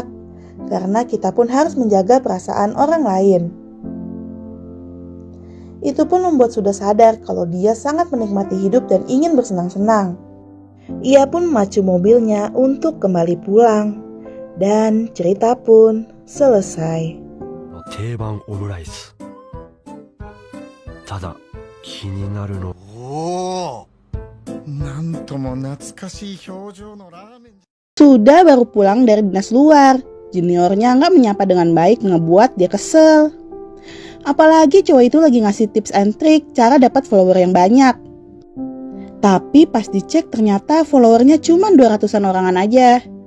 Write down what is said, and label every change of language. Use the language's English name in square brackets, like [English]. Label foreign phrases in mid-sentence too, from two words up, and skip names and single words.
[Indonesian] Karena kita pun harus menjaga perasaan orang lain. Itu pun membuat Suda sadar kalau dia sangat menikmati hidup dan ingin bersenang-senang. Ia pun memacu mobilnya untuk kembali pulang. Dan cerita pun selesai. [Japanese] 定番オムライス。ただ気になるの。おお、なんとも懐かしい表情のラーメン。 [Indonesian] Sudah baru pulang dari dinas luar. Juniornya nggak menyapa dengan baik ngebuat dia kesel. Apalagi cowok itu lagi ngasih [English] tips and trick [Indonesian] cara dapat follower yang banyak. Tapi pas dicek ternyata followernya cuma 200-an orangan aja.